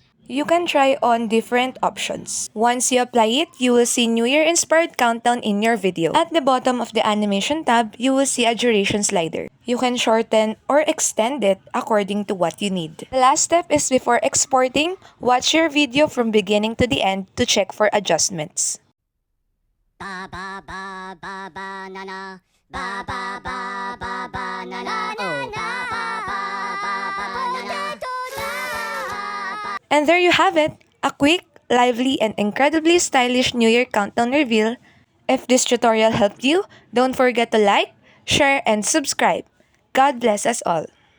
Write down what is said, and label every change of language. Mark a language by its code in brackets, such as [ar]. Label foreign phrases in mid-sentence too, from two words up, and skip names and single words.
[en] You can try on different options. Once you apply it, you will see New Year inspired countdown in your video. At the bottom of the animation tab, you will see a duration slider. You can shorten or extend it according to what you need. The last step is before exporting, watch your video from beginning to the end to check for adjustments. Ba ba ba ba ba na na. Ba ba ba ba ba na na. Oh, ba ba ba ba ba na na. And there you have it, a quick, lively, and incredibly stylish New Year countdown reveal. If this tutorial helped you, don't forget to like, share, and subscribe. God bless us all.